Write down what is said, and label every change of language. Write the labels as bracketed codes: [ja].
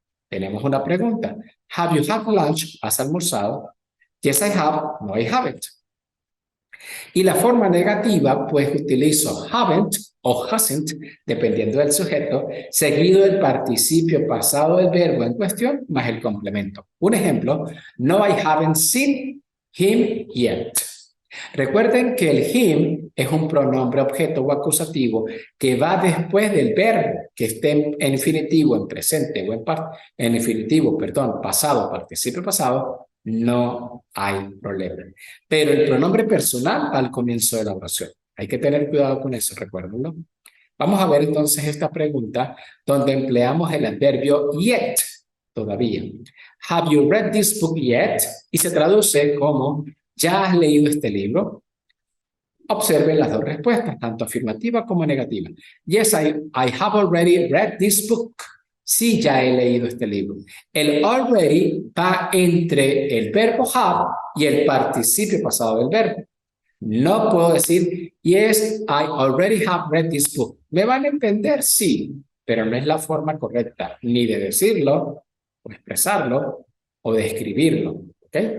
[es] Tenemos una pregunta. [en] Have you had lunch? [es] ¿Has almorzado? [en] Yes, I have. No, I haven't. [es] Y la forma negativa, pues utilizo haven't o hasn't, dependiendo del sujeto, seguido del participio pasado del verbo en cuestión, más el complemento. Un ejemplo, [en] no, I haven't seen him yet. [es] Recuerden que el him es un pronombre objeto o acusativo que va después del verbo que esté en infinitivo, en presente o en infinitivo, perdón, pasado, participio pasado, no hay problema. Pero el pronombre personal va al comienzo de la oración. Hay que tener cuidado con eso, recuérdenlo. Vamos a ver entonces esta pregunta donde empleamos el adverbio yet, todavía. [en] Have you read this book yet? [es] Y se traduce como ¿ya has leído este libro? Observen las dos respuestas, tanto afirmativa como negativa. [en] Yes, I have already read this book. [es] Sí, ya he leído este libro. El already va entre el verbo have y el participio pasado del verbo. No puedo decir, [en] yes, I already have read this book. [es] ¿Me van a entender? Sí, pero no es la forma correcta ni de decirlo, o expresarlo, o de escribirlo. ¿Ok?